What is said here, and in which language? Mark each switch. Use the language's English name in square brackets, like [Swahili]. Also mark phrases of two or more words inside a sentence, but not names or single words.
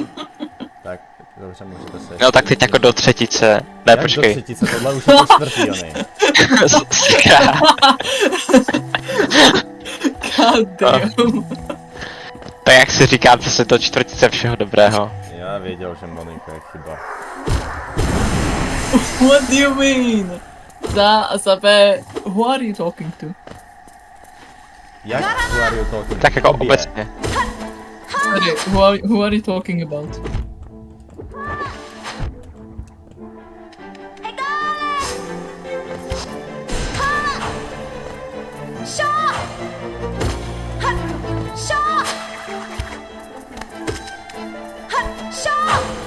[Czech] Tak, dobře, můžete se... No tak teď jako do třetice. Ne, Jak počkej. do třetice, tohle už je to čtvrtý, ony. [English] God damn. [Czech] Tak jak si říkáte se do čtvrtice všeho dobrého. Já věděl, že Monika je chyba. [English] What do you mean? [Czech] Za B, [English] who are you talking to? Jak who are you talking? [Czech] Tak jako Obě. obecně. [English] Sorry, who are you talking about? Shaw! Shaw! Shaw!